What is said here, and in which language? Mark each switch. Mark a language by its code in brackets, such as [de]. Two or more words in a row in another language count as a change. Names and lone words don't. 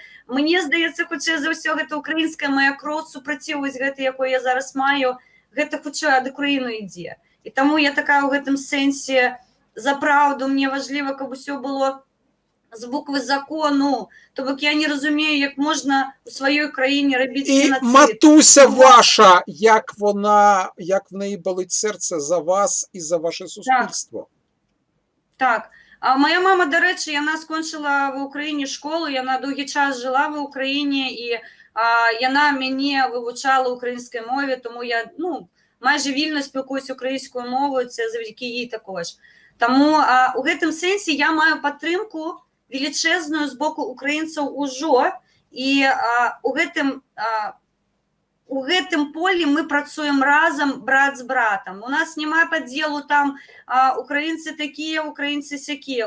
[be] Мне здаецца, хутчэй за ўсё, гэта украінская моя кроў, супраціў вось гэты, якой я зараз маю, гэта хутчэй ад Украіны ідзе. І таму я такая ў гэтым сэнсе за праўду, мне важліва, каб усё было з буквы закону, то бок я не разумею, як можна у сваёй країні рабіць геноцид. [uk] І матуся ваша, як в неї болить серце за вас і за ваше суспільство. Так. А моя мама, до речі, яна скончила в Україні школу, яна довгий час жила в Україні, і яна мене вивчала українській мові, тому я, майже вільно спілкуюсь українською мовою, це завдяки їй також. [be] Тому у гэтым сэнсе я маю падтрымку величезную з боку украінцаў ужо, і у гэтым полі мы працуем разам, брат з братам. У нас няма падзелу там украінцы такія, украінцы сякія.